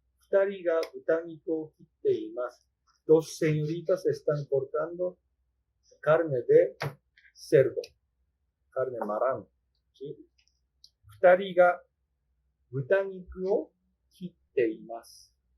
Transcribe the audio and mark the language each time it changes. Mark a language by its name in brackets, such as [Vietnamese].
[Japanese] 二人が豚肉を切っています。 [Spanish] Dos señoritas están cortando carne de cerdo, carne marrano. ¿Sí? [Japanese] 二人が豚肉を切っています。